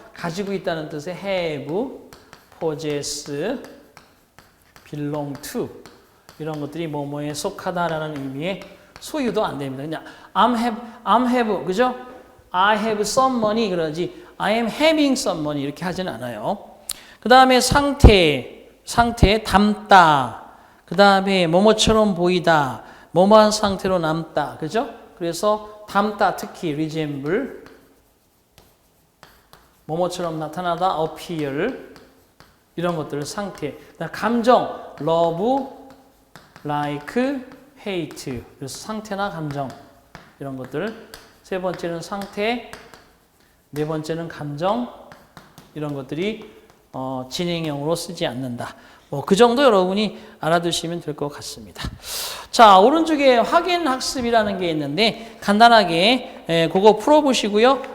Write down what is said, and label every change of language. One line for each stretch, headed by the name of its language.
Korean: 가지고 있다는 뜻의 have, possess, belong to 이런 것들이 뭐뭐에 속하다라는 의미의 소유도 안 됩니다. 그냥
English: I'm have,
Korean: 그죠?
English: I have some money
Korean: 그러지
English: I am having some money
Korean: 이렇게 하지는 않아요. 그 다음에 상태 담다. 그 다음에 뭐뭐처럼 보이다. 뭐뭐한 상태로 남다. 그죠? 그래서 담다 특히 resemble 뭐뭐처럼 나타나다 appear 이런 것들을 상태. 감정 love, like, hate. 그래서 상태나 감정 이런 것들. 세 번째는 상태, 네 번째는 감정 이런 것들이 진행형으로 쓰지 않는다. 뭐 그 정도 여러분이 알아두시면 될 것 같습니다. 자, 오른쪽에 확인 학습이라는 게 있는데 간단하게 그거 풀어보시고요.